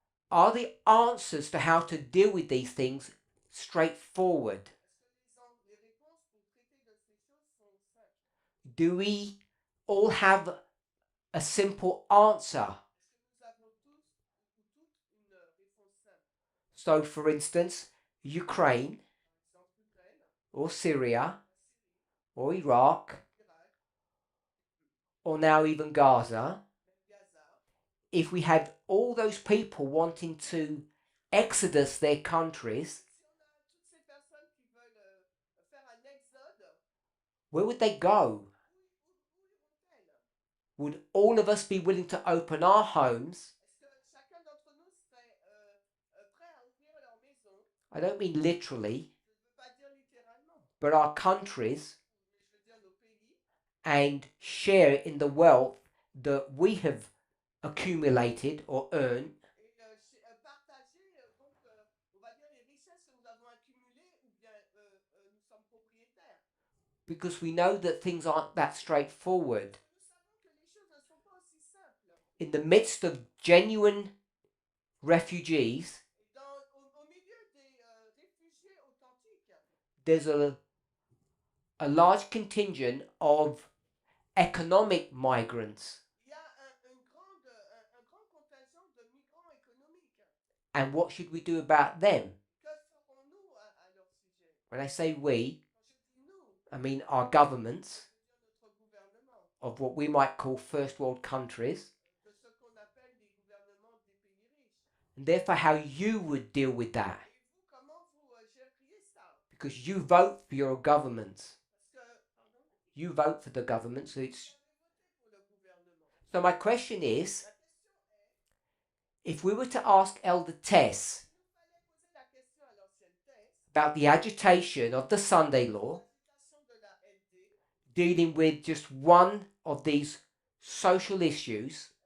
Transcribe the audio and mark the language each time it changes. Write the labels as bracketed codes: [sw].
[en] are the answers to how to deal with these things straightforward? [fr] Est-ce que les réponses pour traiter de ces choses sont simples? [en] Do we all have a simple answer? [fr] Est-ce que nous avons tous ou toutes une réponse simple? [en] So, for instance, Ukraine [fr] Par exemple, l'Ukraine, [en] or Syria [fr] la Syrie, [en] or Iraq [fr] l'Irak, [en] or now even Gaza, [fr] même Gaza. [en] if we had all those people wanting to exodus their countries, [fr] Si on a toutes ces personnes qui veulent faire un exode, [en] where would they go? [fr] où iront-elles? [en] Would all of us be willing to open our homes? [fr] Est-ce que chacun d'entre nous serait prêt à ouvrir leur maison? [en] I don't mean literally, [fr] Je ne veux pas dire littéralement, [en] but our countries, [fr] mais je veux dire nos pays, [en] and share in the wealth that we have accumulated or earned, [fr] et partager donc, on va dire, les richesses que nous avons accumulées ou bien nous sommes propriétaires. [en] because we know that things aren't that straightforward. [fr] Nous savons que les choses ne sont pas aussi simples. [en] In the midst of genuine refugees, [fr] au milieu des réfugiés authentiques, [en] there's a large contingent of economic migrants. [fr] il y a un grand contingent de migrants économiques. [en] And what should we do about them? [fr] Que ferons-nous à leur sujet? [en] When I say we, [fr] Quand je dis nous, [en] I mean our governments [fr] je veux dire notre gouvernement, [en] of what we might call first world countries, [fr] de ce qu'on appelle les gouvernements des pays riches. [en] and therefore how you would deal with that. [fr] Et vous, comment vous gériez ça? [en] Because you vote for your governments. [fr] Parce que, pardon, [en] You vote for the government, so [fr] vous [en] it's... [fr] avez voté pour le gouvernement. [en] So my question is, [fr] La question est, [en] if we were to ask Elder Tess [fr] il nous fallait poser la question à l'ancienne thèse, [en] about the agitation of the Sunday law, [fr] l'agitation de la LD, [en] dealing with just one of these social issues,